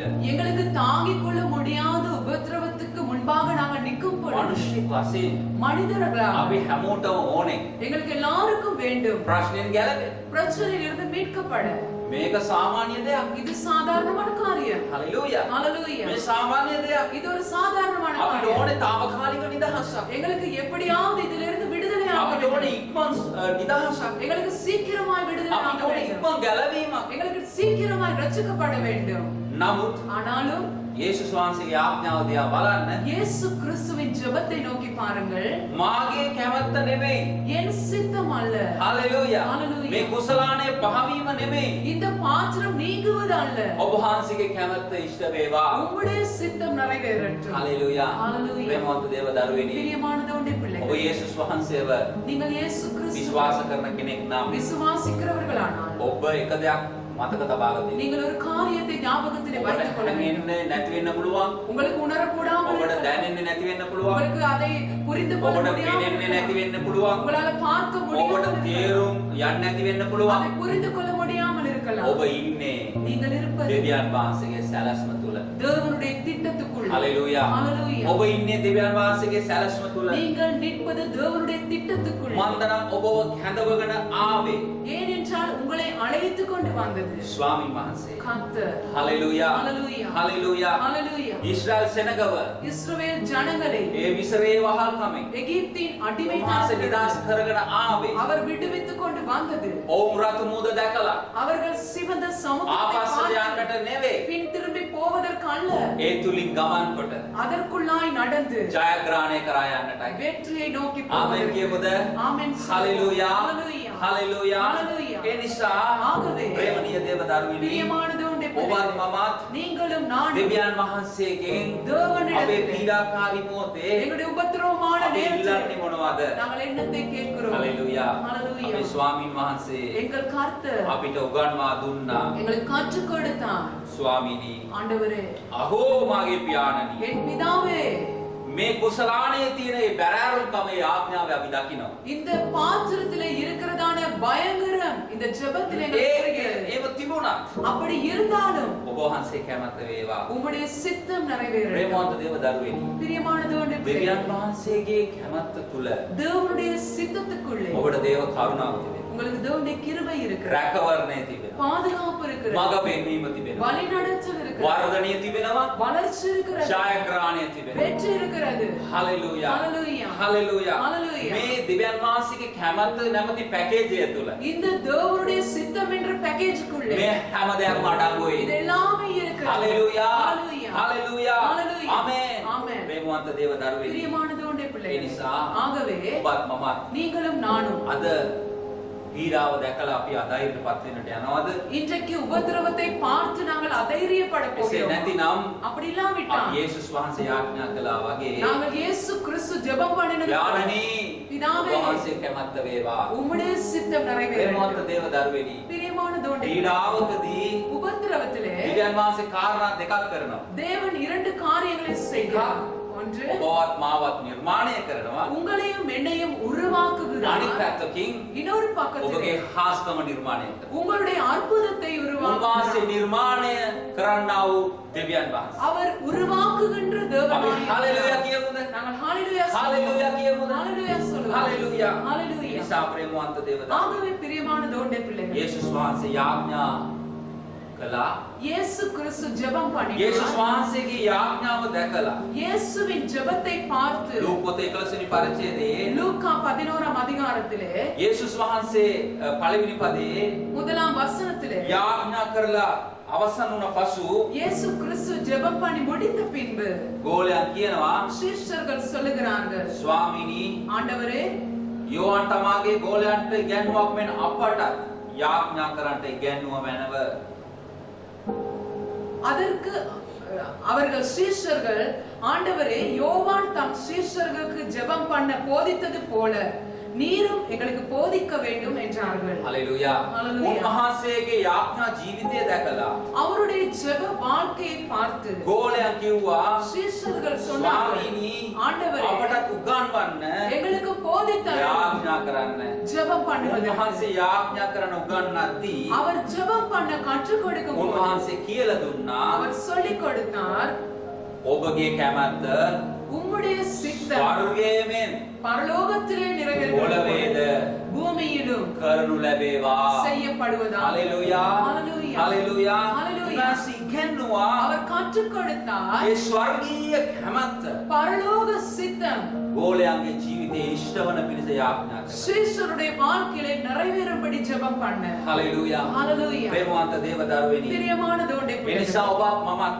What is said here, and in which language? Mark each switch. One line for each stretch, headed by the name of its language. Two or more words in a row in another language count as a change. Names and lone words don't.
Tamil: எங்களுக்கு தாங்கிக் கொள்ள முடியாத உபத்திரவத்துக்கு முன்பாக நாங்கள் நிற்கும் பொழுது
Sinhala: මනුෂ්‍යෙක් වශයෙන්
Tamil: மனிதர்களாக
Sinhala: අපි හැමෝටම ඕනේ
Tamil: எங்களுக்கு எல்லாருக்கும் வேண்டும்
Sinhala: ප්‍රශ්නෙන් ගැලවෙන්න.
Tamil: பிரச்சனையிலிருந்து மீட்கப்பட.
Sinhala: මේක සාමාන්‍ය දෙයක්.
Tamil: இது சாதாரணமான காரியம்.
Sinhala: හලෙලූයා.
Tamil: Hallelujah.
Sinhala: මේ සාමාන්‍ය දෙයක්.
Tamil: இது ஒரு சாதாரணமான
Sinhala: අපිට
Tamil: காரியம்.
Sinhala: ඕනේ తాවකාලික නිදහසක්.
Tamil: எங்களுக்கு எப்படியாவது இதிலிருந்து விடுதலை ஆக
Sinhala: අපිට ඕනේ
Tamil: வேண்டும்.
Sinhala: ඉක්මන් නිදහසක්.
Tamil: எங்களுக்கு சீக்கிரமாய் விடுதலை
Sinhala: අපිට
Tamil: ஆக
Sinhala: ඕනේ
Tamil: வேண்டும்.
Sinhala: ඉක්මන් ගැලවීමක්.
Tamil: எங்களுக்கு சீக்கிரமாய் ரட்சிக்கப்பட வேண்டும்.
Sinhala: නමුත්
Tamil: ஆனாலும்
Sinhala: යේසුස් වහන්සේගේ ආඥාව දිහා බලන්න
Tamil: இயேசு கிறிஸ்துவின் ஜெபத்தை நோக்கி பாருங்கள்.
Sinhala: මාගේ කැමැත්ත නෙමෙයි.
Tamil: என் சித்தம் அல்ல.
Sinhala: හලෙලූයා.
Tamil: Hallelujah.
Sinhala: මේ කුසලානේ පහවීම නෙමෙයි.
Tamil: இந்த பாத்திரம் நீங்குவது அல்ல.
Sinhala: ඔබ වහන්සේගේ කැමැත්ත ඉෂ්ට වේවා.
Tamil: உம்முடைய சித்தம் நிறைவேறட்டும்.
Sinhala: හලෙලූයා.
Tamil: Hallelujah.
Sinhala: ප්‍රේමවන්ත දේවදරුවනි
Tamil: பிரியமானதோண்டே
Sinhala: ඔබ
Tamil: பிள்ளைகளே
Sinhala: යේසුස් වහන්සේව
Tamil: நீங்கள் இயேசு கிறிஸ்துவை
Sinhala: විශ්වාස කරන කෙනෙක් නම්
Tamil: விசுவாசிக்கிறவர்களானால்
Sinhala: ඔබ එක දෙයක් මතක තබා ගන්න.
Tamil: நீங்கள் ஒரு காரியத்தை ஞாபகத்திலே வைத்துக் கொள்ள வேண்டும்.
Sinhala: දැනෙන්නේ නැති වෙන්න පුළුවන්.
Tamil: உங்களுக்கு உணரக்கூடாமல்
Sinhala: ඔබට
Tamil: இருக்கலாம்.
Sinhala: දැනෙන්නේ නැති වෙන්න පුළුවන්.
Tamil: உங்களுக்கு அதை புரிந்து கொள்ள
Sinhala: ඔබට
Tamil: முடியாமல்
Sinhala: පේන්නේ නැති
Tamil: இருக்கலாம்.
Sinhala: වෙන්න පුළුවන්.
Tamil: உங்களால பார்க்க
Sinhala: ඔබට
Tamil: முடியாமல் இருக்கலாம்.
Sinhala: තේරුම් යන්නේ නැති වෙන්න පුළුවන්.
Tamil: அதை புரிந்து கொள்ள முடியாமல் இருக்கலாம்.
Sinhala: ඔබ ඉන්නේ
Tamil: நீங்கள் இருப்பது
Sinhala: දෙවියන් වහන්සේගේ සැලැස්ම තුල.
Tamil: தேவனுடைய திட்டத்துக்குள்.
Sinhala: හලෙලූයා.
Tamil: Hallelujah.
Sinhala: ඔබ ඉන්නේ දෙවියන් වහන්සේගේ සැලැස්ම තුල.
Tamil: நீங்கள் நிற்பது தேவனுடைய திட்டத்துக்குள்.
Sinhala: මන්දනම් ඔබව කැඳවගෙන ආවේ
Tamil: ஏனென்றால் உங்களை அழைத்துக் கொண்டு வந்தது
Sinhala: ස්වාමීන් වහන්සේ.
Tamil: கர்த்தர்.
Sinhala: හලෙලූයා.
Tamil: Hallelujah.
Sinhala: හලෙලූයා.
Tamil: Hallelujah.
Sinhala: ඊශ්‍රායල් සෙනගව
Tamil: இஸ்ரவேல் ஜனங்களை
Sinhala: ඒ මිසරේ වහල්කමෙන්
Tamil: எகிப்தின்
Sinhala: උන්වහන්සේ
Tamil: அடிமைத்தனத்திலிருந்து
Sinhala: නිදහස් කරගෙන ආවේ.
Tamil: அவர் விடுவித்துக் கொண்டு வந்தது.
Sinhala: ඔවුන් රතු මුද දැකලා
Tamil: அவர்கள் சிவந்த சமுத்திரத்தை
Sinhala: ආපස්සට
Tamil: பார்த்து
Sinhala: යන්නට නෙවෙයි.
Tamil: பின் திரும்பி போவதற்கு அல்ல,
Sinhala: ඒ තුලින් ගමන් කොට
Tamil: அதற்குள்ளாய் நடந்து
Sinhala: ජයග්‍රහණය කරා යන්නටයි.
Tamil: வெற்றியை நோக்கி
Sinhala: ආමෙන් කියමුද?
Tamil: ஆமென்.
Sinhala: හලෙලූයා.
Tamil: Hallelujah.
Sinhala: හලෙලූයා.
Tamil: Hallelujah.
Sinhala: ඒ නිසා
Tamil: ஆகவே
Sinhala: ප්‍රේමණීය දේවදරුවනි
Tamil: பிரியமானது உண்டே
Sinhala: ඔබත් මමත්
Tamil: நீங்களும் நானும்
Sinhala: දෙවියන් වහන්සේගෙන්
Tamil: தேவனிடத்திலே
Sinhala: අපේ පීඩාකාරී මොහොතේ
Tamil: எங்களுடைய உபத்திரவமான
Sinhala: අපි
Tamil: நேரத்தில்
Sinhala: ඉල්ලන්නේ මොනවද?
Tamil: நாங்கள் என்னத்தை கேட்கிறோம்?
Sinhala: හලෙලූයා.
Tamil: Hallelujah.
Sinhala: අපේ ස්වාමීන් වහන්සේ
Tamil: எங்கள் கர்த்தர்
Sinhala: අපිට උගන්වා දුන්නා.
Tamil: எங்களுக்கு கற்றுக் கொடுத்தார்.
Sinhala: ස්වාමීනි
Tamil: ஆண்டவரே,
Sinhala: අහෝ මාගේ පියාණනි
Tamil: என் பிதாவே,
Sinhala: මේ කුසලාණයේ තියෙන ඒ බැරෑරුම්කම ඒ ආඥාව අපි දකිනවා.
Tamil: இந்த பாத்திரத்திலே இருக்கிறதான பயங்கரம் இந்த ஜெபத்திலே எங்களுக்கு தெரிகிறது.
Sinhala: ඒව තිබුණත්
Tamil: அப்படி இருந்தாலும்
Sinhala: ඔබ වහන්සේ කැමැත්ත වේවා.
Tamil: உம்முடைய சித்தம் நிறைவேறும்.
Sinhala: ප්‍රේමවන්ත දේවදරුවනි
Tamil: பிரியமானது உண்டே
Sinhala: දෙවියන් වහන්සේගේ කැමැත්ත තුල
Tamil: தேவனுடைய சித்தத்துக்குள்ளே
Sinhala: ඔබට දේව කරුණාව තිබෙනවා.
Tamil: உங்களுக்கு தேவனுடைய கிருபை இருக்கிறது.
Sinhala: රැකවරණය තිබෙනවා.
Tamil: பாதுகாப்பு இருக்கிறது.
Sinhala: මඟ පෙන්වීම තිබෙනවා.
Tamil: வழிநடத்தல் இருக்கிறது.
Sinhala: වර්ධනය තිබෙනවා.
Tamil: வளர்ச்சி இருக்கிறது.
Sinhala: ජයග්‍රහණය තිබෙනවා.
Tamil: வெற்றி இருக்கிறது.
Sinhala: හලෙලූයා.
Tamil: Hallelujah.
Sinhala: හලෙලූයා.
Tamil: Hallelujah.
Sinhala: මේ දෙවියන් වහන්සේගේ කැමැත්ත නැමැති පැකේජය තුල
Tamil: இந்த தேவனுடைய சித்தம் என்ற பேக்கேஜுக்குள்ளே
Sinhala: මේ හැම දෙයක්ම අඩංගුයි.
Tamil: இது எல்லாமே இருக்கிறது.
Sinhala: හලෙලූයා.
Tamil: Hallelujah.
Sinhala: හලෙලූයා.
Tamil: Hallelujah.
Sinhala: ආමේන්.
Tamil: Amen.
Sinhala: ප්‍රේමවන්ත දේවදරුවනි
Tamil: பிரியமானது உண்டே
Sinhala: ඒ
Tamil: பிள்ளைகளே,
Sinhala: නිසා
Tamil: ஆகவே
Sinhala: ඔබත් මමත්
Tamil: நீங்களும் நானும்
Sinhala: අද පීඩාව දැකලා අපි අධෛර්යපත් වෙන්නට යනවද?
Tamil: இன்றைக்கு உபத்திரவத்தை பார்த்து நாங்கள் அதைரியப்பட
Sinhala: එසේ
Tamil: போகிறோம்.
Sinhala: නැතිනම්
Tamil: அப்படி
Sinhala: අපි
Tamil: இல்லாவிட்டால்
Sinhala: යේසුස් වහන්සේ ආඥා කළා වගේ
Tamil: நாங்கள் இயேசு கிறிஸ்து கிறிஸ்து ஜெபம் பண்ணினது
Sinhala: යානනි පිතාවේ වහන්සේ කැමැත්ත වේවා.
Tamil: உம்முடைய சித்தம் நிறைவேறும்.
Sinhala: ප්‍රේමවන්ත දේව දරුවෙනි.
Tamil: பிரியமான தோண்டே
Sinhala: පීඩාවකදී
Tamil: உபத்திரவத்திலே
Sinhala: දෙවියන් වහන්සේ කාරණා දෙකක් කරනවා.
Tamil: தேவன் இரண்டு காரியங்களை செய்கிறார். ஒன்று
Sinhala: ඔබවත් මාවත් නිර්මාණය කරනවා.
Tamil: உங்களையும் என்னையும் உருவாக்குகிறார்.
Sinhala: අනිත් පැත්තකින්
Tamil: இன்னொரு
Sinhala: ඔබගේ
Tamil: பக்கத்திலே
Sinhala: හාස්කම නිර්මාණය කරනවා.
Tamil: உங்களுடைய அற்புதத்தை
Sinhala: උන්වහන්සේ
Tamil: உருவாக்குகிறார்.
Sinhala: නිර්මාණය කරන්නා වූ දෙවියන් වහන්සේ.
Tamil: அவர் உருவாக்குகின்ற
Sinhala: අපි
Tamil: தேவனாய்
Sinhala: හalleluya කියමුද?
Tamil: நாங்கள் ஹalleluya
Sinhala: හalleluya කියමුද?
Tamil: ஹalleluya சொல்லுவோம்.
Sinhala: හalleluya.
Tamil: ஹalleluya.
Sinhala: නිසා ප්‍රේමවන්ත දේව දරුවෝ.
Tamil: ஆகவே பிரியமான தோண்டே பிள்ளைகள்
Sinhala: යේසුස් වහන්සේ යාඥා කළා.
Tamil: இயேசு கிறிஸ்து ஜெபம்
Sinhala: යේසුස්
Tamil: பண்ணினார்.
Sinhala: වහන්සේගේ යාඥාව දැකලා
Tamil: இயேசுவின் ஜெபத்தை பார்த்து
Sinhala: ලූක පොතේ 11 වෙනි පරිච්ඡේදයේ
Tamil: லூக்கா 11ஆம் அதிகாரத்திலே
Sinhala: යේසුස් වහන්සේ පළවෙනි පදයේ
Tamil: முதலாம் வசனத்திலே
Sinhala: යාඥා කරලා අවසන් වුණ පසු
Tamil: இயேசு கிறிஸ்து ஜெபம் பண்ணி முடித்த பின்பு
Sinhala: ගෝලයන් කියනවා
Tamil: சீஷர்கள் சொல்லுகிறார்கள்,
Sinhala: ස්වාමීනි
Tamil: ஆண்டவரே
Sinhala: යෝහන් තමාගේ ගෝලයන්ට ඉගැන්වුවක් මෙන් අපට යාඥා කරන්නට ඉගැන්වුව මැනව.
Tamil: அதற்கு அவர்கள் சீஷர்கள், ஆண்டவரே யோவான் தம் சீஷர்களுக்கு ஜெபம் பண்ண போதித்தது போல நீரும் எங்களுக்கு போதிக்க வேண்டும் என்றார்கள்.
Sinhala: හලෙලුයා. හලෙලුයා. උන්වහන්සේගේ යාඥා ජීවිතය දැකලා
Tamil: அவருடைய ஜெப வாழ்க்கையை பார்த்து
Sinhala: ගෝලයන් කිව්වා
Tamil: சீஷர்கள் சொன்னார்கள்,
Sinhala: ස්වාමීනි
Tamil: ஆண்டவரே
Sinhala: අපට උගන්වන්න
Tamil: எங்களுக்கு போதித்தார்
Sinhala: යාඥා කරන්න.
Tamil: ஜெபம் பண்ணுவது.
Sinhala: උන්වහන්සේ යාඥා කරන උගන්වද්දී
Tamil: அவர் ஜெபம் பண்ண கற்றுக் கொடுக்கும் போது
Sinhala: උන්වහන්සේ කියලා දුන්නා
Tamil: அவர் சொல்லிக் கொடுத்தார்,
Sinhala: ඔබගේ කැමැත්ත
Tamil: உம்முடைய சித்தம்
Sinhala: ස්වර්ගයේමෙන්
Tamil: பரலோகத்திலே
Sinhala: පොළවේද
Tamil: நிறைவேறும் பூமியிலும்
Sinhala: කරනු ලැබේවා.
Tamil: செய்யப்படுவதாக.
Sinhala: හalleluya.
Tamil: ஹalleluya.
Sinhala: හalleluya.
Tamil: ஹalleluya.
Sinhala: උන්වහන්සේ ඉගෙනුවා
Tamil: அவர் கற்றுக் கொடுத்தார்
Sinhala: ඒ ස්වර්ගීය කැමැත්ත
Tamil: பரலோக சித்தம்
Sinhala: ගෝලයන්ගේ ජීවිතයේ ඉෂ්ට වන පිණිස යාඥා කරනවා.
Tamil: சீஷருடைய வாழ்க்கையிலே நிறைவேறும்படி ஜெபம் பண்ண.
Sinhala: හalleluya.
Tamil: ஹalleluya.
Sinhala: ප්‍රේමවන්ත දේව දරුවෙනි.
Tamil: பிரியமான தோண்டே
Sinhala: ඒ
Tamil: பிள்ளைகளே,
Sinhala: නිසා ඔබත් මමත්